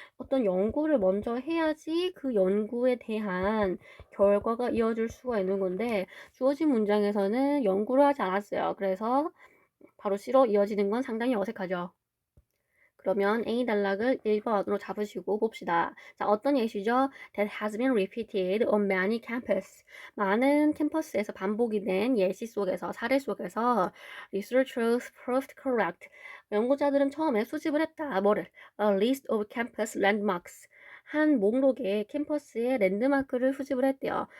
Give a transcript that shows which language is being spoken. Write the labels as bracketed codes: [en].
[ko] 어떤 연구를 먼저 해야지 그 연구에 대한 결과가 이어질 수가 있는 건데 주어진 문장에서는 연구를 하지 않았어요. 그래서 바로 C로 이어지는 건 상당히 어색하죠. 그러면 A 단락을 1번으로 잡으시고 봅시다. 자, 어떤 예시죠? [en] That has been repeated on many campus. [ko] 많은 캠퍼스에서 반복이 된 예시 속에서, 사례 속에서 [en] researchers proved correct. [ko] 연구자들은 처음에 수집을 했다. 뭐를? [en] A list of campus landmarks. [ko] 한 목록에 캠퍼스의 랜드마크를 수집을 했대요.